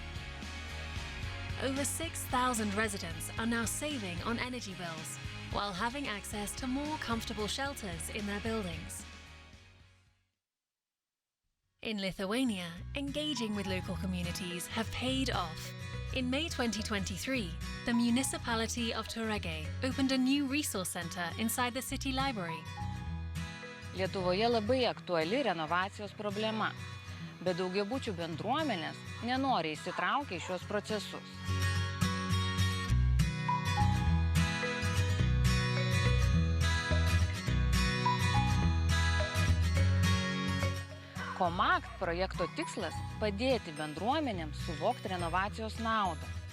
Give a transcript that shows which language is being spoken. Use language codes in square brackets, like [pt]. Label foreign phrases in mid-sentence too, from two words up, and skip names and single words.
[en] Over 6,000 residents are now saving on energy bills, while having access to more comfortable shelters in their buildings. In Lithuania, engaging with local communities have paid off. In May 2023, the municipality of Tauragė opened a new resource center inside the city library. [lt] Lietuvoje labai aktuali renovacijos problema, bet daugiabučių bendruomenės nenori įsitraukia į šios procesus. ComAct projekto tikslas – padėti bendruomenėms suvokti renovacijos naudą.